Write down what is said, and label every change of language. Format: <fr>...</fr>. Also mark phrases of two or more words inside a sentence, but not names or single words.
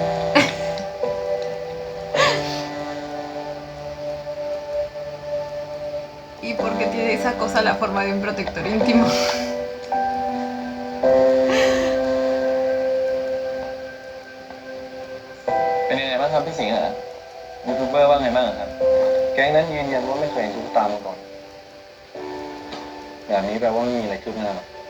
<es>¿Y por qué tiene esa cosa la forma de un protector íntimo?</es> <th>เป็นยังไงบ้างครับพี่สิงห์ฮะยูทูบเบอร์ว่าไงบ้างครับ แก๊งนั้นยืนยันว่าไม่เคยเห็นตุ๊กตามาก่อนแบบนี้แปลว่าไม่มีอะไรคืบหน้าหรอก</th>